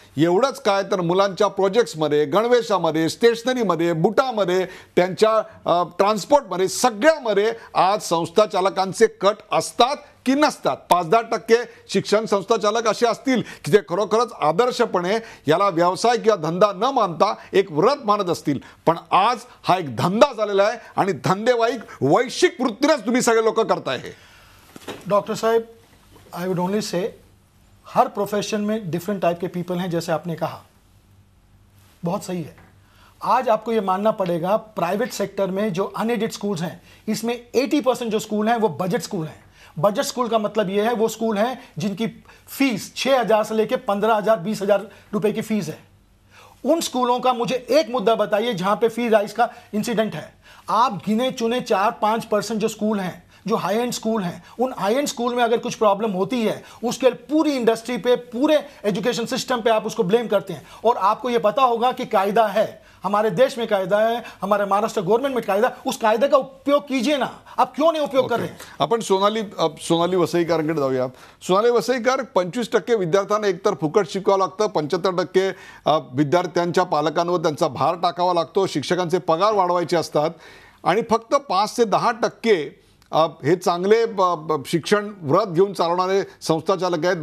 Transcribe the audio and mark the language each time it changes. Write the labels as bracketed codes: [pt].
[mr] एवढंच काय तर मुलांच्या प्रोजेक्ट्समध्ये, गणवेशामध्ये, स्टेशनरीमध्ये, बुटामध्ये, त्यांच्या ट्रान्सपोर्टमध्ये, सगळ्यामध्ये आज संस्था चालकांचे कट असतात की नसतात। 5-10% शिक्षण संस्था चालक असे असतील की जे खरोखरच आदर्शपणे याला व्यवसाय किंवा धंदा न मानता एक व्रत मानत असतील, पण आज हा एक धंदा झालेला आहे आणि धंदेवाईक वैश्विक वृत्तीनेच तुम्ही सगळे लोक करताय। हे [hi] डॉक्टर साहब, [en] I would only say [hi] हर profession में डिफरेंट टाइप के पीपल हैं, जैसे आपने कहा बहुत सही है। आज आपको ये मानना पड़ेगा प्राइवेट सेक्टर में जो अनएडेड स्कूल्स हैं इसमें 80% जो स्कूल हैं वो बजट स्कूल हैं। बजट स्कूल का मतलब ये है वो स्कूल हैं जिनकी फीस 6,000 से लेकर 15,000 20,000 रुपए की फीस है। उन स्कूलों का मुझे एक मुद्दा बताइए जहां पे फी राइज का इंसिडेंट है। आप गिने चुने 4-5% जो स्कूल हैं, जो हाई एंड स्कूल हैं, उन हाई एंड स्कूल में अगर कुछ प्रॉब्लम होती है उसके पूरी इंडस्ट्री पे, पूरे एजुकेशन सिस्टम पे आप उसको ब्लेम करते हैं। और आपको ये पता होगा कि कायदा है, हमारे देश में कायदा है, हमारे महाराष्ट्र गवर्नमेंट में कायदा, उस कायदे का उपयोग कीजिए ना। आप क्यों नहीं उपयोग कर रहे हैं? [mr] आपण सोनाली वसईकरांकडे जाऊया। सोनाली वसईकर, 25% विद्यार्थ्यांना एकतर फुकट शिकवावं लागतं, 75% विद्यार्थ्यांच्या पालकांवर त्यांचा भार टाकावा लागतो, शिक्षकांचे पगार वाढवायचे असतात आणि फक्त 5 ते 10% हे चांगले शिक्षण व्रत घेऊन चालवणारे संस्था चालक आहेत।